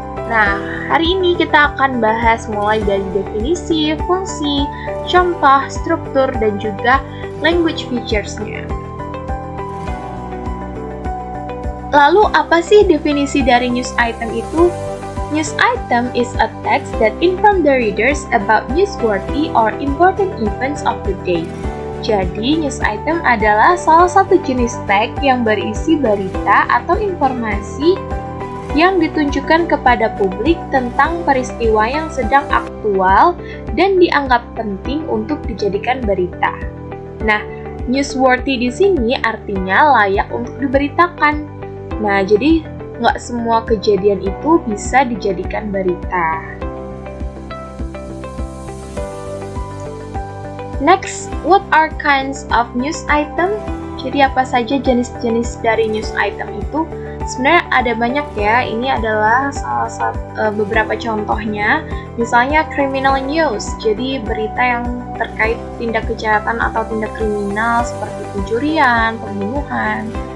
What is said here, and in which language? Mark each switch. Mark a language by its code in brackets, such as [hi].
[id] Nah, hari ini kita akan bahas mulai dari definisi, fungsi, contoh, struktur, dan juga language features-nya. Lalu, apa sih definisi dari news item itu? [en] News item is a text that inform the readers about newsworthy or important events of the day. [id] Jadi, news item adalah salah satu jenis teks yang berisi berita atau informasi yang ditunjukkan kepada publik tentang peristiwa yang sedang aktual dan dianggap penting untuk dijadikan berita. Nah, newsworthy di sini artinya layak untuk diberitakan. Nah, jadi nggak semua kejadian itu bisa dijadikan berita. [en] Next, what are kinds of news item? [id] Jadi apa saja jenis-jenis dari news item itu? Sebenarnya ada banyak ya. Ini adalah salah satu beberapa contohnya. Misalnya criminal news, jadi berita yang terkait tindak kejahatan atau tindak kriminal seperti pencurian, pembunuhan.